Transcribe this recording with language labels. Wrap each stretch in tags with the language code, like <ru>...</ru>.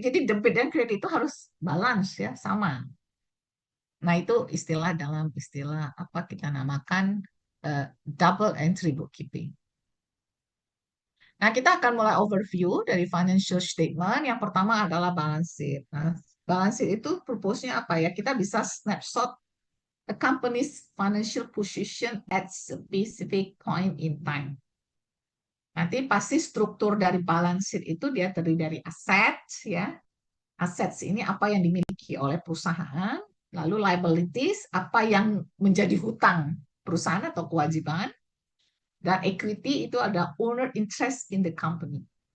<id>Jadi debit dan credit itu harus balance, ya, sama. Nah, itu istilah dalam istilah apa kita namakan double entry bookkeeping. Nah, kita akan mulai overview dari financial statement. Yang pertama adalah balance sheet. Nah, balance sheet itu purpose-nya apa ya? Kita bisa</id> <en>snapshot a company's financial position at specific point in time.</en> <id>Nanti pasti struktur dari balance sheet itu dia terdiri dari aset, ya. Assets ini apa yang dimiliki oleh perusahaan, lalu liabilities, apa yang menjadi hutang perusahaan atau kewajiban, dan equity itu ada</id> <en>owner interest in the company.</en>